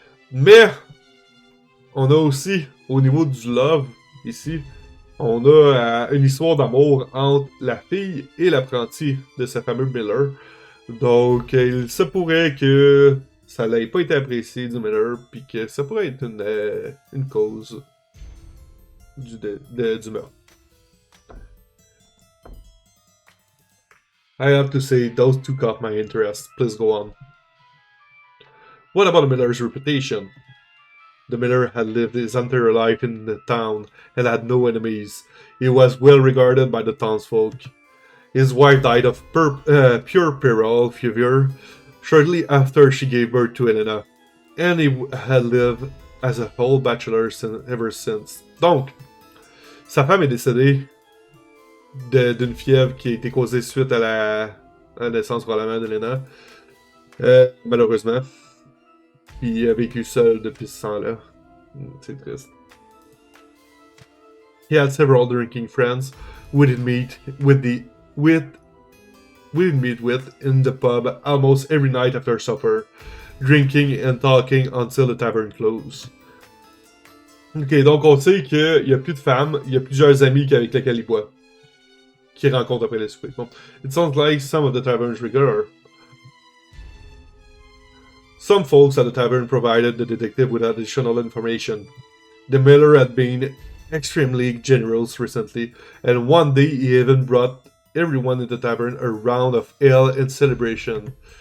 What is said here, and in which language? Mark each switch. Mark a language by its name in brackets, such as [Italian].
[French] Mais on a aussi, au niveau du love, ici, on a une histoire d'amour entre la fille et l'apprenti de ce fameux Miller. Donc, il se pourrait que ça n'ait pas été apprécié du Miller, puis que ça pourrait être une cause du meurtre. [English] I have to say, those two caught my interest. Please go on. What about the miller's reputation? The miller had lived his entire life in the town and had no enemies. He was well regarded by the townsfolk. His wife died of puerperal fever shortly after she gave birth to Helena, and he had lived as a whole bachelor ever since. [French] Donc, sa femme est décédée d'une fièvre qui a été causée suite à la naissance probablement d'Helena, malheureusement. Puis il a vécu seul depuis ce temps-là. C'est triste. [English] He had several drinking friends we did meet with in the pub almost every night after supper, drinking and talking until the tavern closed. [French] Ok, donc on sait qu'il y a plus de femmes, il y a plusieurs amis avec lesquels il boit. Qu'il rencontre après le souper. Bon. [English] It sounds like some of the tavern's regular. Some folks at the tavern provided the detective with additional information. The miller had been extremely generous recently, and one day he even brought everyone in the tavern a round of ale in celebration.